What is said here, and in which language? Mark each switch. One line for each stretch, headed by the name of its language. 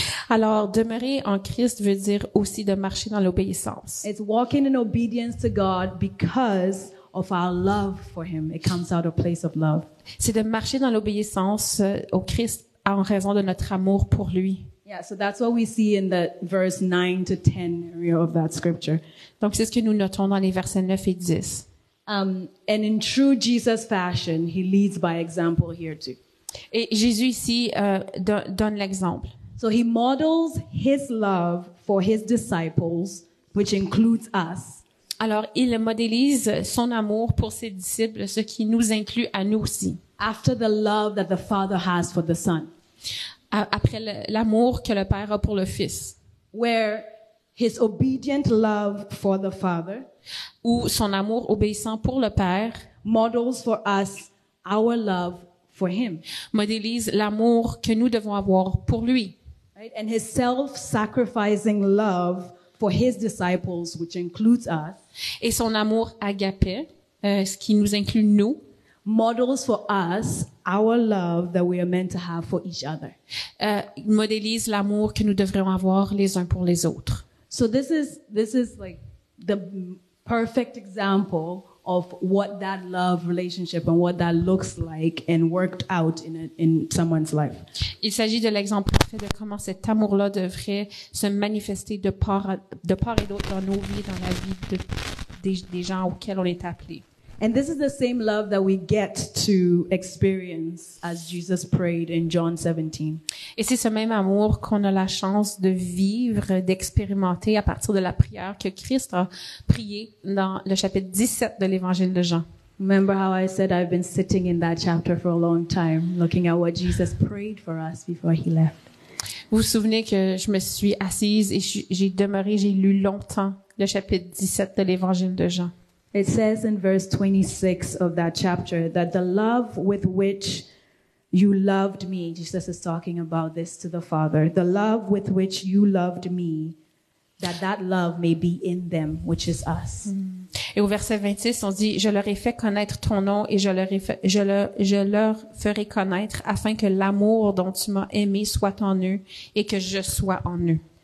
French: Alors, demeurer en Christ veut dire aussi de marcher dans l'obéissance.
English: It's walking in obedience to God because of our love for Him. It comes out of a place of love.
French: C'est de marcher dans l'obéissance au Christ en raison de notre amour pour lui.
English: Yeah, so that's what we see in the verse 9 to 10 area of that scripture.
French: Donc, c'est ce que nous notons dans les versets 9 et 10.
English: And in true Jesus fashion, He leads by example here too.
French: Et Jésus ici donne l'exemple.
English: So He models His love for His disciples, which includes us.
French: Alors, il modélise son amour pour ses disciples, ce qui nous inclut à nous aussi.
English: After the love that the Father has for the Son.
French: Après l'amour que le Père a pour le Fils.
English: Where His obedient love for the Father.
French: Ou son amour obéissant pour le Père.
English: Models for us our love for Him.
French: Modélise l'amour que nous devons avoir pour lui.
English: Right? And His self-sacrificing love for His disciples, which includes us.
French: Et son amour agapé, ce qui nous inclut nous.
English: Models for us our love that we are meant to have for each other.
French: Modélise l'amour que nous devrions avoir les uns pour les autres.
English: So this is like the perfect example of what that love relationship and what that looks like and worked out in someone's life.
French: Il s'agit de l'exemple parfait de comment cet amour-là devrait se manifester de part et d'autre dans nos vies, dans la vie des gens auxquels on est appelés.
English: And this is the same love that we get to experience as Jesus prayed in John 17.
French: Et c'est ce même amour qu'on a la chance de vivre, d'expérimenter à partir de la prière que Christ a priée dans le chapitre 17 de l'Évangile de Jean.
English: Remember how I said I've been sitting in that chapter for a long time, looking at what Jesus prayed for us before he left.
French: Vous vous souvenez que je me suis assise et j'ai lu longtemps le chapitre 17 de l'Évangile de Jean.
English: It says in verse 26 of that chapter that the love with which you loved me, Jesus is talking about this to the Father, the love with which you loved me, that love may be in them, which is us.
French: Et au verset 26, on dit, je leur ai fait connaître ton nom et je leur ferai connaître afin que l'amour dont tu m'as aimé soit en eux et que je sois en eux.